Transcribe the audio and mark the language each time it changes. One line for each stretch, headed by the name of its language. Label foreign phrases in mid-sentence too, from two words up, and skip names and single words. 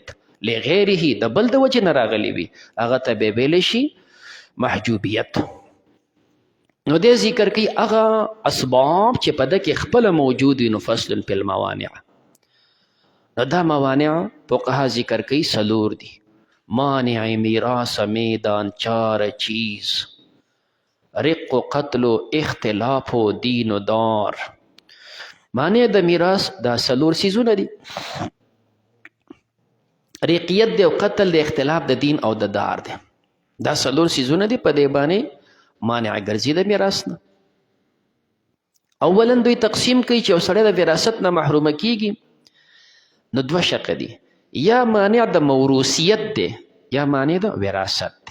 Pashto: لغیره د بل د وجې نه راغلی وي هغه ته بیا ویلی شي محجوبیت. نو دې ذکر کوي هغه اسباب چې په ده کې خپله موجود وي. نو
Arabic: فصل فی الموانع،
Pashto: نو دا موانع فقها ذکر کوي 4 دي.
Persian: مانع میراث میدان 4 چیز، رق و قتل و اختلاف و دین و دار.
Pashto: مانع د میراث دا 4 چیزونه دي. رقیت دی او قتل دی، اختلاف د دین او د دار دی. دا 4 چیزونه دي په دې باندې مانع ګرځي د میراث نه. اولا دوی تقسیم کوي چې یو سړی د وراثت نه محرومه کیږي نو 2 شقه دي، یا مانع د موروثیت دی یا مانع د وراثت دی.